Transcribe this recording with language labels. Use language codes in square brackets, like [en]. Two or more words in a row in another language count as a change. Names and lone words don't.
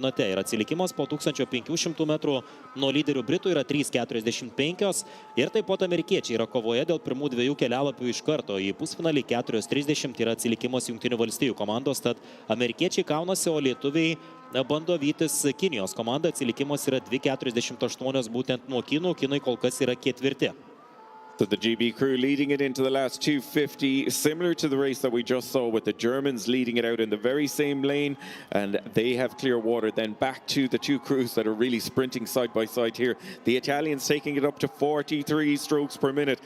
[lt] Ir atsilikimas po 1500 metrų nuo lyderių Britų yra 3:45 ir taip pat amerikiečiai yra kovoje dėl pirmų 2 kelialapių iš karto į pusfinalį. 4:30 yra atsilikimas Jungtinių valstijų komandos, tad amerikiečiai kaunasi, o lietuviai bando vytis Kinijos komanda. Atsilikimas yra 2:48 būtent nuo kinų. Kinai kol kas yra ketvirti. [en] So the GB crew leading it into the last 250, similar to the race that we just saw with the Germans leading it out in the very same lane, and they have clear water. Then back to the two crews that are really sprinting side by side here. The Italians taking it up to 43 strokes per minute.